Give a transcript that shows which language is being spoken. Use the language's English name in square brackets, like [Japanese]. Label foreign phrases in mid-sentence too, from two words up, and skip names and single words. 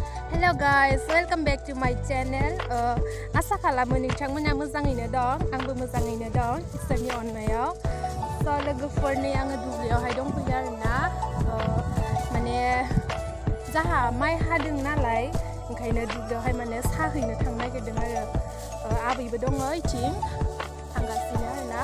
[English] Hello guys, welcome back to my channel. [Bodo] Asa खालामो नोंथांमोना मोजाङैनो दं, आंबो मोजाङैनो दं इसोरनि अननायाव. So लोगोफोरनि आङो दुब्लियावहाय दंफैयो आरोना. माने जाहा माइ हादों नालाय ओंखायनो दुब्लियावहाय माने साहैनो थांनो नागिरदों आरो. आबैबो दङ इथिं थांगासिनो आरोना.